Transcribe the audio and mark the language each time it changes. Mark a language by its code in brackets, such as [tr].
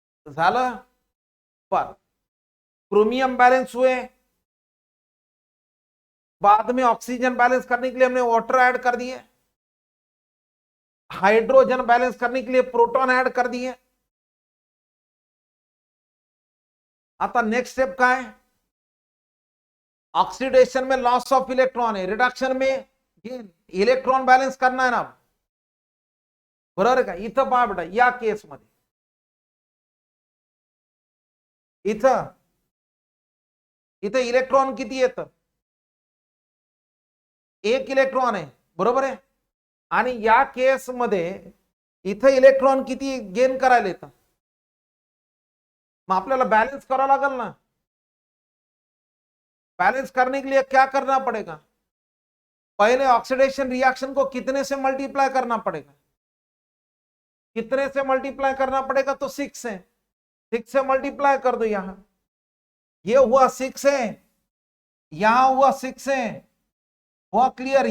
[hi] झालं. पर chromium balance हुए, बाद में ऑक्सीजन बैलेंस करने के लिए हमने वाटर ऐड कर दिए, हाइड्रोजन बैलेंस करने के लिए प्रोटॉन ऐड कर दिए. आता नेक्स्ट स्टेप का है, ऑक्सीडेशन में लॉस ऑफ इलेक्ट्रॉन है, रिडक्शन में गेन, इलेक्ट्रॉन बैलेंस करना है ना. [mr] बरोबर आहे का? इथं पहा बेटा, या केसमध्ये इथं इथं इलेक्ट्रॉन किती येतं? एक इलेक्ट्रॉन आहे, बरोबर आहे. आणि या केसमध्ये इथं इलेक्ट्रॉन किती गेन करायला येतं? मग आपल्याला बैलेंस करावं लागेल ना. [hi] बैलेंस करने के लिए क्या करना पड़ेगा? पहले ऑक्सीडेशन रिएक्शन को कितने से मल्टीप्लाई करना पड़ेगा? कितने से मल्टीप्लाई करना पड़ेगा? तो 6 से। 6 से मल्टीप्लाई कर दो, यहां ये हुआ 6 है, यहां हुआ 6 है, हुआ क्लियर?